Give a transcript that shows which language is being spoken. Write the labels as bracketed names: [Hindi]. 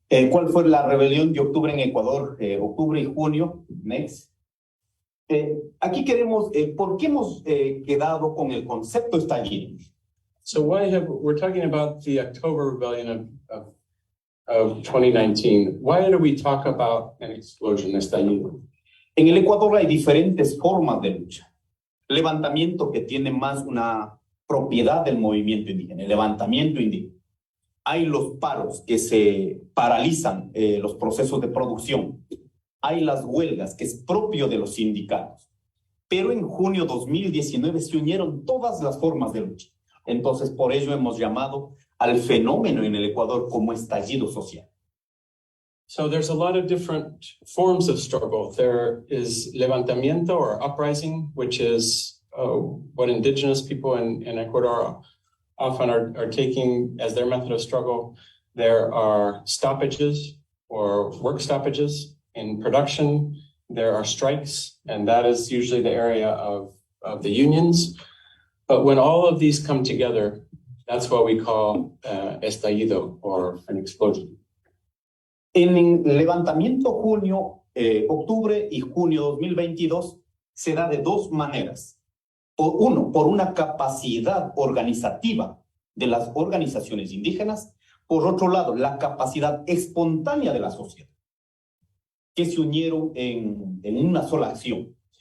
[Spanish] ¿Cuál fue la rebelión de octubre en Ecuador? Octubre y junio. [English] Next. [Spanish] Aquí queremos, ¿por qué hemos quedado con el concepto estallido? [English] So we're talking about the October rebellion of 2019. Why do we talk about an explosion, estallido? [Spanish] En el Ecuador hay diferentes formas de lucha. Levantamiento que tiene más una propiedad del movimiento indígena, el levantamiento indígena. Hay los paros que se paralizan los procesos de producción. Hay las huelgas que es propio de los sindicatos. Pero en junio 2019 se unieron todas las formas de lucha. Entonces, por ello hemos llamado al fenómeno en el Ecuador como estallido social. [English] So there's a lot of different forms of struggle. There is levantamiento or uprising, which is what indigenous people in Ecuador often are taking as their method of struggle. There are stoppages or work stoppages in production. There are strikes, and that is usually the area of the unions. But when all of these come together, that's what we call estallido or an explosion. [Spanish] En el levantamiento octubre y junio 2022 se da de dos maneras. Por una capacidad organizativa de las organizaciones indígenas. Por otro lado, la capacidad espontánea de la sociedad, que se unieron en una sola acción.